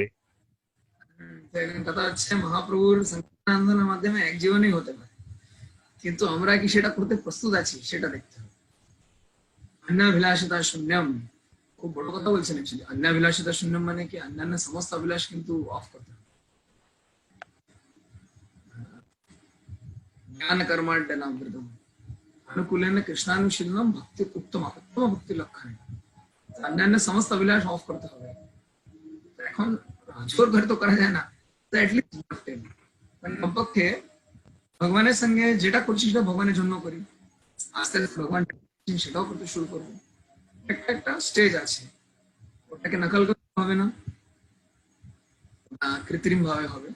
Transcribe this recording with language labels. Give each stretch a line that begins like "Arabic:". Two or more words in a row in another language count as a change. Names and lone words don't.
Bangla: কথা হচ্ছে মহাপ্রভুর সংকীর্তন আন্দোলনের মাধ্যমে এক জীবনেই হতে পারে, কিন্তু আমরা কি সেটা করতে প্রস্তুত আছি সেটা দেখতে হবে।
Sanskrit: অন্যাভিলাষিতা শূন্যম,
Bangla: খুব বড় কথা বলছেন অ্যাকচুয়ালি।
Sanskrit: অন্যাভিলাষিতা শূন্যম
Bangla: মানে কি, অন্যান্য সমস্ত অভিলাষ কিন্তু অফ করতে হবে।
Sanskrit: জ্ঞান কর্মাঢ্যনাবৃতম अनुकूलेन कृष्णानुशीलनम भक्ति उत्तम उत्तम भक्ति लक्षण।
Bangla: অন্যান্য সমস্ত অভিলাষ অফ করতে হবে। এখন জোর করে তো করা যায় না, তো অ্যাটলিস্ট মানে কমপক্ষে ভগবানের সঙ্গে যেটা করছি সেটা ভগবানের জন্য করি, আস্তে আস্তে ভগবান সেটাও করতে শুরু করবো। একটা একটা স্টেজ আছে, ওটাকে নকল করতে হবে না, কৃত্রিম ভাবে হবে।